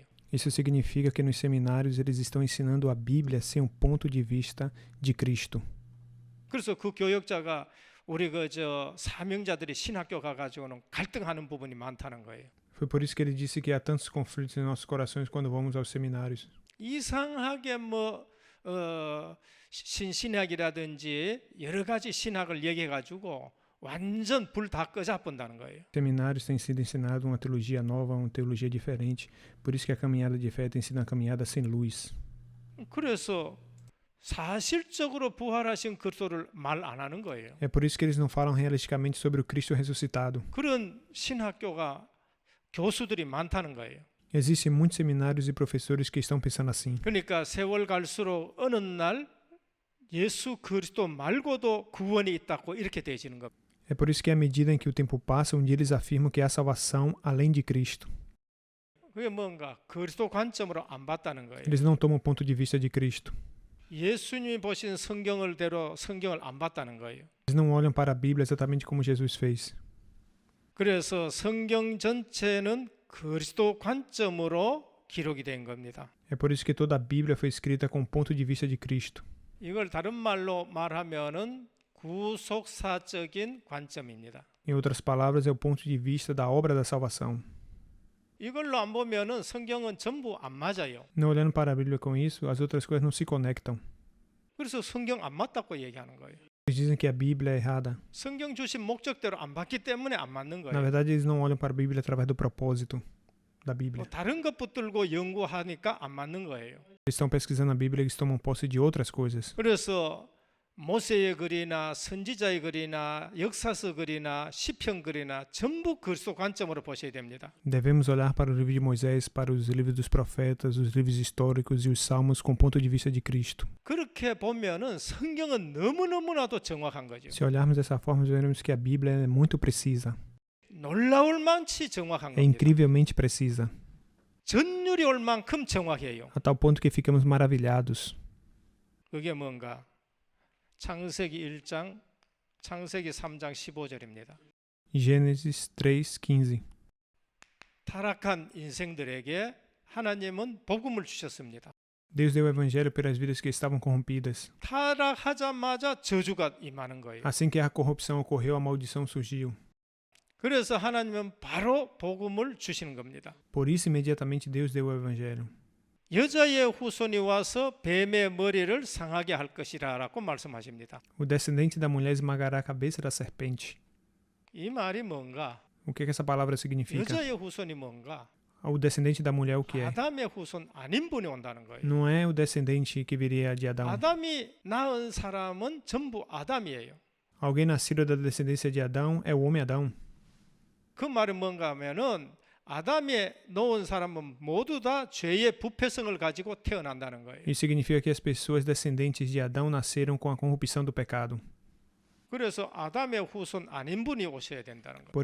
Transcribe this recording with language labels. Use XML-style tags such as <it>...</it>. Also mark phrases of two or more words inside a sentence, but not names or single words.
<pt>Isso significa que nos seminários eles estão ensinando a Bíblia sem um ponto de vista de Cristo.</pt> <ko>그래서 그 교역자가 우리 사명자들이 신학교 가가지고는 갈등하는 부분이 많다는 거예요.</ko> <pt>Foi por isso que ele disse que há tantos conflitos em nossos corações quando vamos aos seminários.</pt> <ko>이상하게 신신학이라든지 여러 가지 신학을 얘기해가지고 완전 불 다 꺼잡는다는 거예요.</ko> <pt>Seminários têm sido ensinado uma teologia nova, uma teologia diferente. Por isso que a caminhada de fé tem sido uma caminhada sem luz.</pt> <ko>그래서 사실적으로 부활하신 그리스도를 말 안 하는 거예요.</ko> <pt>É por isso que eles não falam realisticamente sobre o Cristo ressuscitado.</pt> <ko>그런 신학교가 교수들이 많다는 거예요.</ko> <pt>Existem muitos seminários e professores que estão pensando assim.</pt> <ko>그러니까 세월 갈수록 어느 날 예수 그리스도 말고도 구원이 있다고 이렇게 되어지는 겁니다.</ko> <pt>É por isso que à medida em que o tempo passa, um dia eles afirmam que há salvação além de Cristo.</pt> <ko>그게 뭔가 그리스도 관점으로 안 봤다는 거예요.</ko> <pt>Eles não tomam ponto de vista de Cristo.</pt> <ko>예수님이 보신 성경을대로 성경을 안 봤다는 거예요.</ko> <pt>Eles não olham para a Bíblia exatamente como Jesus fez.</pt> <ko>그래서 성경 전체는 그리스도 관점으로 기록이 된 겁니다.</ko> <pt>É por isso que toda a Bíblia foi escrita com o ponto de vista de Cristo.</pt> <ko>이걸 다른 말로 말하면은 구속사적인 관점입니다.</ko> <pt>Em outras palavras, é o ponto de vista da obra da salvação.</pt> <ko>이걸로 안 보면은 성경은 전부 안 맞아요.</ko> <pt>Não olhando para a Bíblia com isso, as outras coisas não se conectam.</pt> <ko>그래서 성경 안 맞다고 얘기하는 거예요.</ko> <pt>Eles dizem que a Bíblia é errada.</pt> <ko>성경 주신 목적대로 안 봤기 때문에 안 맞는</ko> <pt>Na</pt> <ko>거예요.</ko> <pt>verdade, eles não olham para a Bíblia através do propósito da Bíblia.</pt> <ko>뭐 다른 것 붙들고 연구하니까 안 맞는 거예요.</ko> <pt>Eles estão pesquisando a Bíblia e eles tomam posse de outras coisas.</pt> <ko>그래서 모세의 글이나 선지자의 글이나 역사서 글이나 시편 글이나 전부 그리스도 관점으로 보셔야 됩니다.</ko> <pt>Devemos olhar para o livro de Moisés, para os livros dos profetas, os livros históricos e os salmos com o ponto de vista de Cristo.</pt> <ko>그렇게 보면은 성경은 너무너무나도 정확한 거죠.</ko> <pt>Se olharmos dessa forma, veremos que a Bíblia é muito precisa.</pt> <ko>놀라울 만치 정확한</ko> <pt>É</pt> <ko>겁니다.</ko> <pt>incrivelmente precisa,</pt> <ko>전율이 올 만큼 정확해요.</ko> <pt>a tal ponto que ficamos maravilhados.</pt> <ko>그게 뭔가? 창세기 1장, 창세기 3장 15절입니다.</ko> <pt>Gênesis 3:15.</pt> <ko>타락한 인생들에게 하나님은 복음을 주셨습니다.</ko> <pt>Deus deu o evangelho pelas vidas que estavam corrompidas.</pt> <ko>타락하자마자 저주가 임하는 거예요.</ko> <pt>Assim que a corrupção ocorreu, a maldição surgiu.</pt> <ko>그래서 하나님은 바로 복음을 주시는 겁니다.</ko> <pt>Por isso, imediatamente Deus deu o evangelho.</pt> <ko>여자의 후손이 와서 뱀의 머리를 상하게 할 것이라고 말씀하십니다.</ko> <pt>O descendente da mulher esmagará a cabeça da serpente.</pt> <ko>이 말이 뭔가?</ko> <pt>O que essa palavra significa?</pt> <ko>여자의 후손이 뭔가?</ko> <pt>O descendente da mulher o que é?</pt> <ko>아담의 후손 아닌 분이 온다는 거예요.</ko> <pt>Não é o descendente que viria de Adão.</pt> <ko>아담이 낳은 사람은 전부 아담이에요.</ko> <pt>Alguém nascido da descendência de Adão é o homem Adão.</pt> <ko>그 말은 뭔가 하면은 아담이 놓은 사람은 모두 다 죄의 부패성을 가지고 태어난다는 거예요.</ko> <pt>Isso significa que as pessoas descendentes de Adão nasceram com a corrupção do pecado.</pt> <ko>그래서 아담의 후손 아닌 분이 오셔야 된다는 거예요.</ko>